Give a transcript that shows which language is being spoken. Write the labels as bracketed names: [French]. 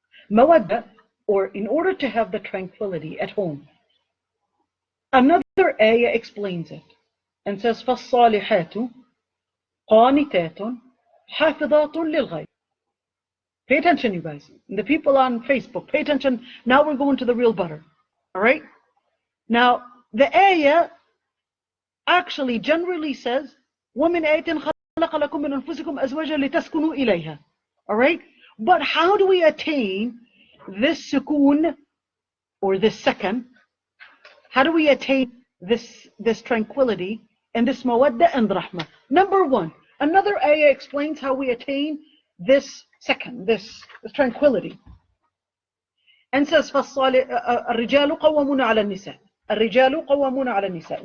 [English] Mawadda, or in order to have the tranquility at home. Another ayah explains it and says, [Arabic] فَالصَّالِحَاتُ قَانِتَاتٌ حَافِظَاتٌ لِلْغَيْبِ. [English] Pay attention, you guys. The people on Facebook, pay attention. Now we're going to the real butter. All right? Now, the ayah actually generally says, [Arabic] وَمِنْ آيَةٍ خَلَقَ لَكُم مِّنْ أَنفُسِكُمْ أَزْوَاجًا لِتَسْكُنُوا إِلَيْهَا. [English] All right? But how do we attain this sukoon, or this second? How do we attain this tranquility and this mawadda and rahmah? Number one, another ayah explains how we attain this second, this tranquility. And says, [Arabic] الرجال قوامون على النساء. الرجال قوامون على النساء.